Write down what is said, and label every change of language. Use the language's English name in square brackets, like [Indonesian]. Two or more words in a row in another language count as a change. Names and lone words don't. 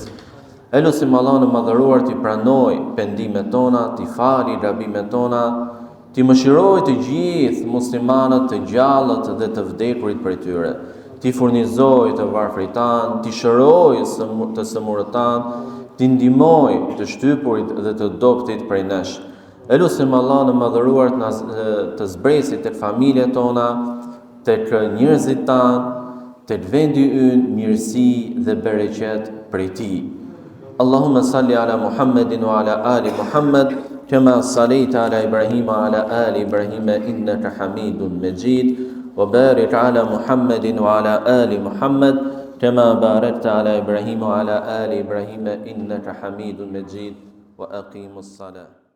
[Albanian] E lutim Allahun e madhëruar t'i pranoj pendimet tona, t'i fali gabimet tona, t'i mëshiroj të gjithë muslimanët të gjallët dhe të vdekurit prej tyre, t'i furnizoj të varfrit tanë, t'i shëroj të sëmurët tanë, t'i ndihmoj të shtypurit dhe të dobtit prej nesh. E lutim Allahun e madhëruar të zbresit tek familjet tona, tek njerëzit tanë, tek vendi ynë mirësi dhe bereqet prej tij. [Arabic] اللهم صل على محمد وعلى آل محمد كما صليت على إبراهيم وعلى آل إبراهيم إنك حميد مجيد وبارك على محمد وعلى آل محمد كما باركت على إبراهيم وعلى آل إبراهيم إنك حميد مجيد وأقم الصلاة.